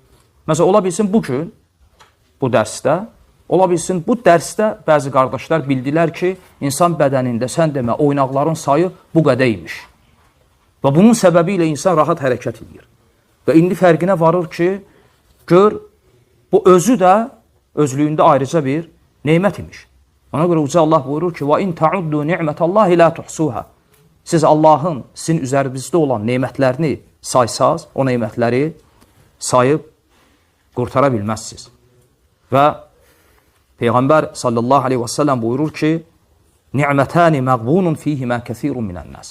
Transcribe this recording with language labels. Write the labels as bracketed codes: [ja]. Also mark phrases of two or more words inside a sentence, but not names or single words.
[az] Məsələn, ola bilsin bugün bu dərsdə, ola bilsin bu dərsdə bəzi qardaşlar bildilər ki, insan bədənində sən demə oynaqların sayı bu qədər imiş. Və bunun səbəbi ilə insan rahat hərəkət edir. Və indi fərqinə varır ki, gör, bu özü də özlüyündə ayrıca bir neymət imiş. Ona görə Uca Allah buyurur ki, [ar] وَاِنْ تَعُدُّوا نِعْمَةَ اللّٰهِ لَا تُحْسُوهَا [az] Siz Allahın sizin üzərinizdə olan neymətlərini saysaz, o neymətləri sayıb qurtara bilməzsiniz. Və Peyğəmbər [ar] صلى الله عليه وسلم [az] buyurur ki, [ar] نعمتان مغبون فيهما كثير من الناس.